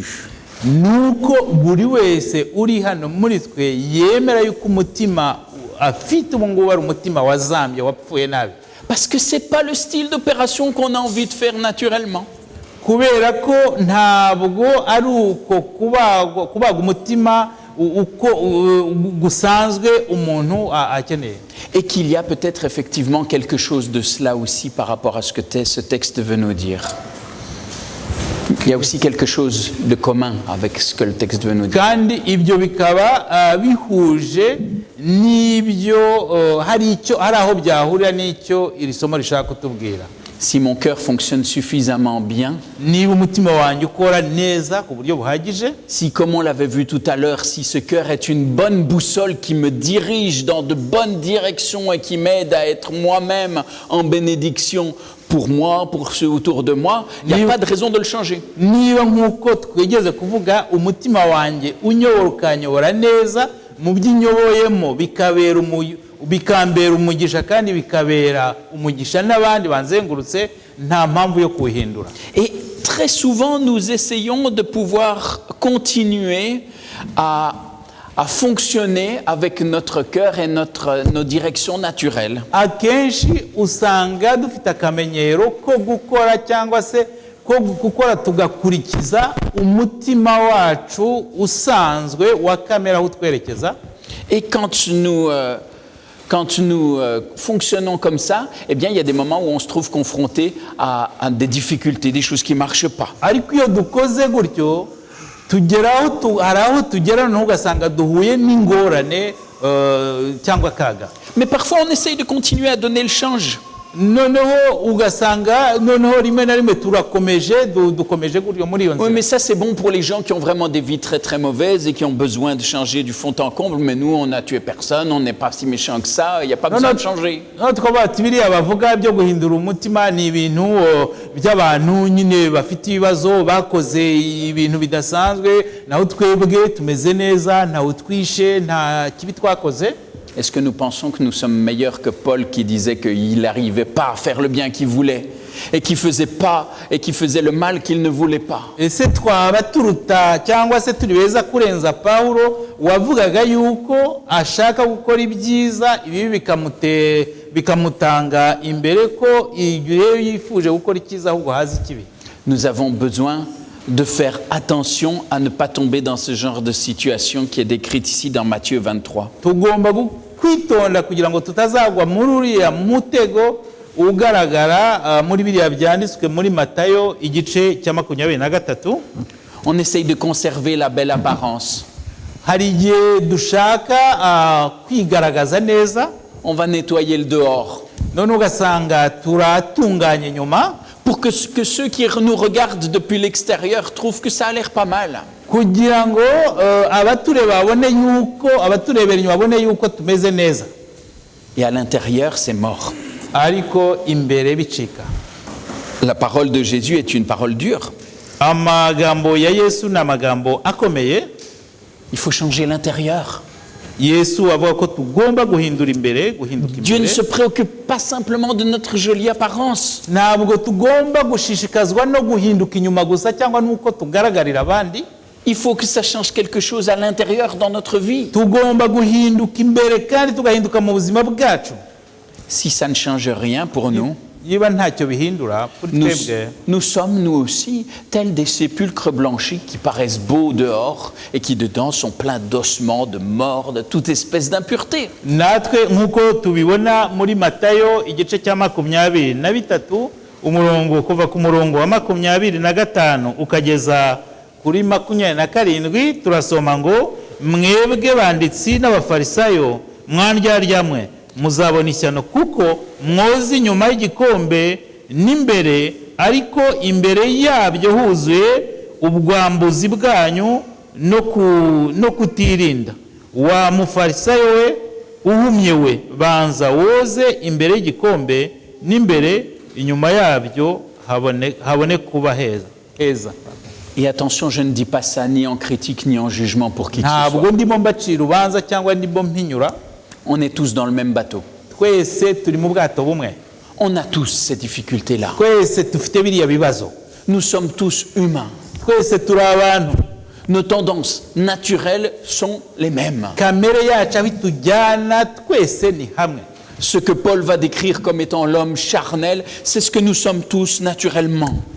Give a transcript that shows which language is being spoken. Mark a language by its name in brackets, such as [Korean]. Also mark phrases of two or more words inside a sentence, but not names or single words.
[Kinyarwanda] Nuko buri wese uri hano muri twe yemera yuko umutima afite ubu ngubu ari umutima wazambye wapfuye nabi. [French] Parce que c'est pas le style d'opération qu'on a envie de faire naturellement. [Kinyarwanda] Kubera ko ntabwo ari uko kubaga umutima uko gusanzwe umuntu akeneye. [French] Et qu'il y a peut-être effectivement quelque chose de cela aussi par rapport à ce que ce texte veut nous dire. Il y a aussi quelque chose de commun avec ce que le texte veut nous dire. [Kinyarwanda] Kandi ibyo bikaba bihuje n'ibyo hari aho byahurira n'icyo iri somo rishaka kutubwira. [French] si mon cœur fonctionne suffisamment bien, [Kinyarwanda] niba umutima wanjye ukora neza ku buryo buhagije, [French] si, comme on l'avait vu tout à l'heure, si ce cœur est une bonne boussole qui me dirige dans de bonnes directions et qui m'aide à être moi-même en bénédiction pour moi, pour ceux autour de moi, il n'y a pas de raison de le changer. [Kinyarwanda] niba nk'uko twigeze kuvuga umutima wanjye unyobora ukanyobora neza mu by'inyoboyemo bikambera umugisha kandi bikabera umugisha n'abandi banzengurutse, nta mpamvu yo kuwuhindura. [French] Et très souvent, nous essayons de pouvoir continuer à fonctionner avec notre cœur et nos directions naturelles. [Kinyarwanda] Akenshi usanga dufite akamenyero ko gukora cyangwa se ko gukora tugakurikiza umutima wacu usanzwe wa kamera aho twerekeza. [French] Et quand nous fonctionnons comme ça, eh bien, il y a des moments où on se trouve confronté à des difficultés, des choses qui ne marchent pas. [Kinyarwanda] Ariko iyo dukoze gutyo hari aho tugera noneho ugasanga duhuye n'ingorane cyangwa akaga. [French] Mais parfois, on essaye de continuer à donner le change. [Kinyarwanda] noneho ugasanga noneho rimwe na rimwe dukomeje gutyo muri iyo nzira. [French] Oui, mais ça c'est bon pour les gens qui ont vraiment des vies très très mauvaises et qui ont besoin de changer du fond en comble, mais nous on n'a tué personne, on n'est pas si méchant que ça, il n'y a pas besoin de changer. [Kinyarwanda] Twavuga ati biriya bavuga byo guhindura umutima ni ibintu by'abantu nyine bafite ibibazo bakoze ibintu bidasanzwe, naho twebwe tumeze neza, ntawe twishe, nta kibi twakoze. [French] Est-ce que nous pensons que nous sommes meilleurs que Paul qui disait qu'il n'arrivait pas à faire le bien qu'il voulait et qui faisait le mal qu'il ne voulait pas? [Kinyarwanda] Ese twaba turuta cyangwa se turi beza kurenza Paulo wavugaga yuko ashaka gukora ibyiza ibi bikamutanga imbere ko iyo yifuje gukora icyiza ahubwo hazi ikibi? [French] Nous avons besoin de faire attention à ne pas tomber dans ce genre de situation qui est décrite ici dans Matthieu 23. [Kinyarwanda] Tugomba kwitonda kugira ngo tutazagwa muri uriya mutego ugaragara muri biriya byanditswe muri Matayo igice cya 23. [French] On essaye de conserver la belle apparence. [Kinyarwanda] Hari igihe dushaka kwigaragaza neza. [French] On va nettoyer le dehors. [Kinyarwanda] None ugasanga turatunganye nyuma. [French] Pour que ceux qui nous regardent depuis l'extérieur trouvent que ça a l'air pas mal. [Kinyarwanda] Kugira ngo abaturebera inyuma babone yuko tumeze neza. [French] Et à l'intérieur, c'est mort. [Kinyarwanda] Ariko imbere bicika. [French] La parole de Jésus est une parole dure. [Kinyarwanda] Amagambo ya Yesu na magambo akomeye. [French] Il faut changer l'intérieur. [Kinyarwanda] Yesu avuga ko tugomba guhindura imbere, guhinduka imbere. [French] Dieu ne se préoccupe pas simplement de notre jolie apparence. [Kinyarwanda] Ntabwo tugomba gushishikazwa no guhinduka inyuma gusa cyangwa nuko tugaragarira abandi. [French] Il faut que ça change quelque chose à l'intérieur dans notre vie. [Kinyarwanda] Tugomba guhinduka imbere kandi tugahinduka mu buzima bwacu. [French] Si ça ne change rien pour nous, nous sommes nous aussi tels des sépulcres blanchis qui paraissent beaux dehors et qui dedans sont pleins d'ossements, de morts, de toute espèce d'impureté. [Kinyarwanda] Natwe nkuko tubibona muri Matayo igice cya 23 umurongo kuva ku murongo wa 25 ukageza kuri 27 turasoma ngo mwebwe banditsi n'abafarisayo mwandyarya muzabona ishyano kuko mwoza inyuma y'igikombe n'imbere ariko imbere yabyo huzuye ubwambuzi bwanyu no kutirinda. Wa mufarisayo we uhumye we banza woze imbere y'igikombe n'imbere inyuma yabyo habone kuba heza. [French] Et attention, je ne dis pas ça ni en critique ni en jugement pour qui que ce soit. [Kinyarwanda] Ntabwo ndimo mbacira ubanza cyangwa ndimo mpinyura. [French] On est tous dans le même bateau. On a tous ces difficultés-là. Nous sommes tous humains. Nos tendances naturelles sont les mêmes. Ce que Paul va décrire comme étant l'homme charnel, c'est ce que nous sommes tous naturellement.